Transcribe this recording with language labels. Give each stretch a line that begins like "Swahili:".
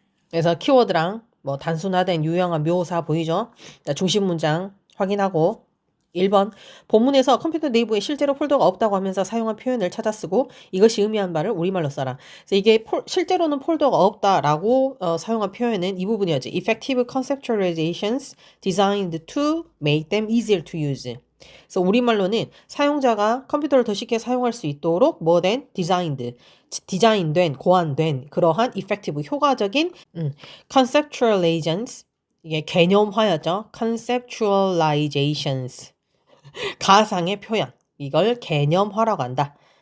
Korean: 그래서 키워드랑 뭐 단순화된 유용한 묘사 보이죠? 중심 문장 확인하고 1번 본문에서 컴퓨터 내부에 실제로 폴더가 없다고 하면서 사용한 표현을 찾아 쓰고 이것이 의미하는 바를 우리말로 써라. 그래서 이게 실제로는 폴더가 없다라고 사용한 표현은 이 부분이었지.
English: Effective conceptualizations designed to make them easier to use.
Korean: 그래서 우리말로는 사용자가 컴퓨터를 더 쉽게 사용할 수 있도록 뭐된 디자인된 고안된 그러한 effective 효과적인 conceptualizations 이게 개념화였죠. conceptualizations 가상의 표현 이걸 개념화라고 한다.